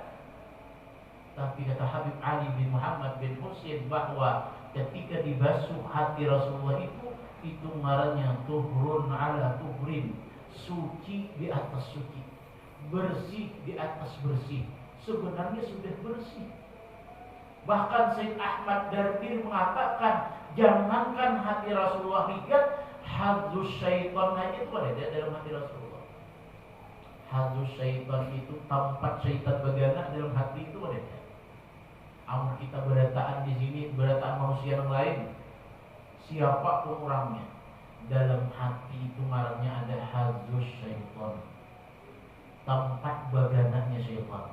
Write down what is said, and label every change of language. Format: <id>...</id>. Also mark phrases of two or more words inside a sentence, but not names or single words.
<id>Tapi kata Habib Ali bin Muhammad bin Husain bahwa ketika dibasuh hati Rasulullah itu ngarannya</id> <ar>طهر على طهر,</ar> <id>suci di atas suci, bersih di atas bersih. Sebenarnya sudah bersih. Bahkan Sayyid Ahmad Dardir mengatakan, jangankan hati Rasulullah ringan,</id> <ar>حظ الشيطان</ar> <id>aja itu ada dalam hati Rasulullah.</id> <ar>حظ الشيطان</ar> <id>itu tempat syaitan bergerak dalam hati itu ada.</id> <bjn>Amun kita berataan di sini, berataan manusia yang lain, siapa pun orangnya, dalam hati itu marahnya ada</bjn> <ar>حظ الشيطان,</ar> <bjn>tempat bergeraknya syaitan.</bjn>